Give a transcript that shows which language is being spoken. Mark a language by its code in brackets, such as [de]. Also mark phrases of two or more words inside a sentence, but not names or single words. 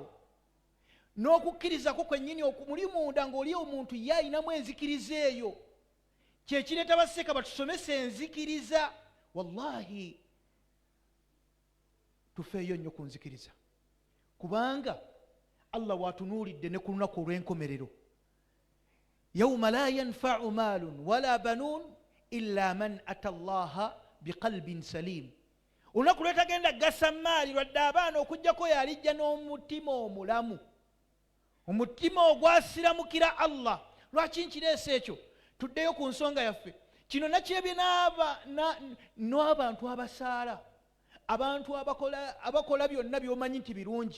[lg] N'okukkirizako kwennyini muli munda ng'oli omuntu ye ayinamu enzikiriza eyo. Kyekireeta baseka batusomesa enzikiriza. Wallahi tufeeyo nnyo ku nzikiriza, kubanga Allah watunuulidde ne ku lunaku olw'enkomerero. [ar] يوم لا ينفع مال ولا بنون إلا من أتى الله بقلب سليم. [lg] Olunaku lwetagenda gasa maali lwadde abaana okuggyako yalijja n'omutima omulamu, omutima ogwasiramukira Allah. Lwaki nkireese ekyo? Tuddeyo ku nsonga yaffe. Kino nakyebye n'abantu abasaala, abantu abakola byonna by'omanyi nti birungi.